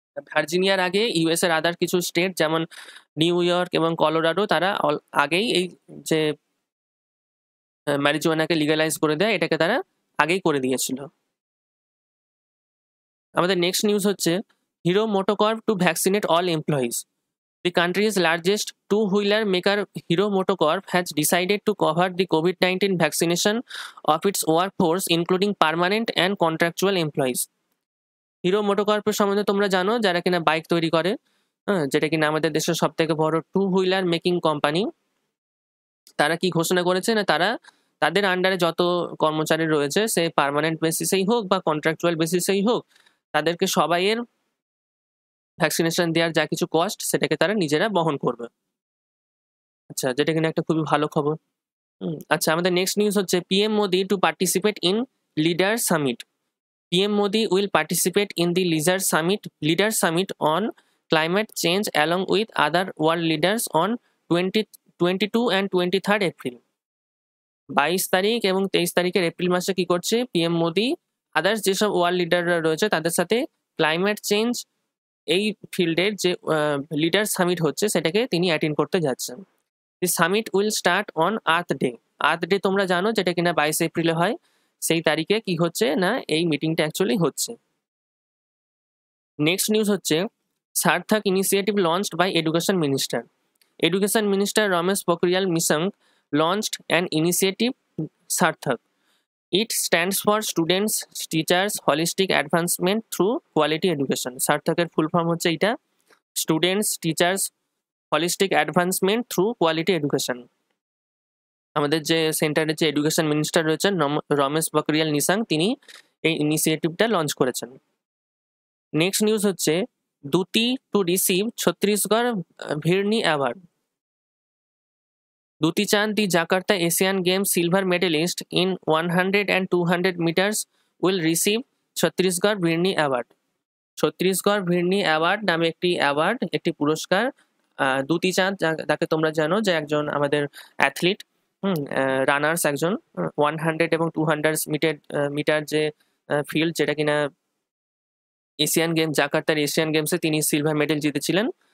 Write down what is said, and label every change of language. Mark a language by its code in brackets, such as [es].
[bn] ভার্জিনিয়ার আগে ইউএস এর আদার কিছু স্টেট যেমন নিউ ইয়র্ক এবং কলোরাডো তারা আগেই এই যে ম্যারিজুয়ানাকে লিগালাইজ করে দেয় এটাকে তারা আগেই করে দিয়েছিল। আমাদের নেক্সট নিউজ হচ্ছে [en] Hero MotoCorp to vaccinate all employees. The country's largest two-wheeler maker Hero MotoCorp has decided to cover the COVID-19 vaccination of its workforce, including permanent and contractual employees. [bn] Hero মোটোকর্পের সম্বন্ধে তোমরা জানো, যারা কিনা বাইক তৈরি করে, যেটা কিনা আমাদের দেশের সব থেকে বড় টু হুইলার মেকিং কোম্পানি। তারা কি ঘোষণা করেছে না তারা তাদের আন্ডারে যত কর্মচারী রয়েছে, সে পার্মানেন্ট বেসিসেই হোক বা কন্ট্রাকচুয়াল বেসিসেই হোক, তাদেরকে সবাইয়ের ভ্যাকসিনেশন দেওয়ার যা কিছু কস্ট সেটাকে তারা নিজেরা বহন করবে। আচ্ছা, যেটা কিনা একটা খুবই ভালো খবর। আচ্ছা, আমাদের নেক্সট নিউজ হচ্ছে [en] PM Modi to participate in leader summit. PM Modi will participate in the leader summit on climate change along with other world leaders on 22 and 23rd April. [bn] 22 তারিখ এবং 23 তারিখের এপ্রিল মাসে কি করছে পিএম মোদি আদার্স যেসব world লিডাররা রয়েছে তাদের সাথে ক্লাইমেট চেঞ্জ এই ফিল্ডের যে লিডার সামিট হচ্ছে সেটাকে তিনি অ্যাটেন্ড করতে যাচ্ছেন। [en] The summit will start on Earth Day. [bn] Earth day তোমরা জানো, যেটা কিনা 22 এপ্রিলে হয়। সেই তারিখে কি হচ্ছে না এই মিটিংটা অ্যাকচুয়ালি হচ্ছে। নেক্সট নিউজ হচ্ছে [en] Sarthak initiative launched by education minister. Education minister Ramesh Pokhriyal Nishank launched an initiative Sarthak. It stands for Students, Teachers, Holistic Advancement Through Quality Education. [bn] সার্থকের full form হচ্ছে এটা, [en] Students, teachers, holistic advancement through quality education. [bn] আমাদের যে সেন্টারের যে education minister রয়েছেন রমেশ পোখরিয়াল নিশাঙ্ক, তিনি এই ইনিশিয়েটিভটা launch করেছেন। নেক্সট নিউজ হচ্ছে [en] Duti to receive Chhattisgarh Veerni award. Duti Chand, the Jakarta Asian Games silver medalist in 100 and 200 meters, will receive Chhattisgarh Veerni award. [bn] Chhattisgarh ভিরনি award নামে একটি অ্যাওয়ার্ড, একটি পুরস্কার দুতি চাঁদ, যাকে তোমরা জানো যে একজন আমাদের অ্যাথলিট, রানার্স একজন, 100 এবং 200 মিটার যে ফিল্ড, যেটা কিনা এশিয়ান গেমস, জাকার্তার এশিয়ান গেমসে তিনি সিলভার মেডেল জিতেছিলেন।